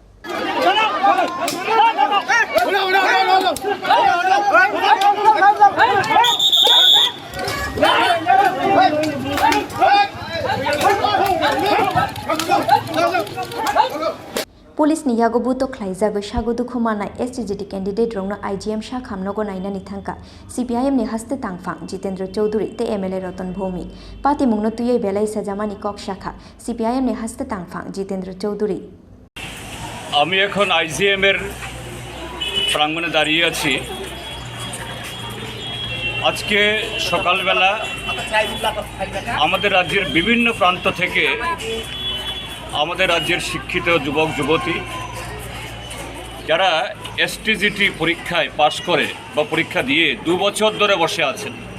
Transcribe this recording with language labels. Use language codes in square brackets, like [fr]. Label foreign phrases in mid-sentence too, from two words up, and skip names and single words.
[trp] Police ni Yago Butok Khlaijagwi Sago Dukho manai STGT candidate rongno IGM Sakham Nogo Nainani thangkha CPIM ni haste tangphang Jitendra Chaudhary te MLA Roton Bhumik Pati mungno tuyei belai sajamani kok shakha CPIM ni haste tangphang Jitendra Chaudhary [bn] আমি এখন IGM এর প্রাঙ্গণে দাঁড়িয়ে আছি আজকে সকালবেলা আমাদের রাজ্যের বিভিন্ন প্রান্ত থেকে আমাদের রাজ্যের শিক্ষিত যুবক যুবতী যারা STGT পরীক্ষায় পাশ করে বা পরীক্ষা দিয়ে 2 বছর ধরে বসে আছেন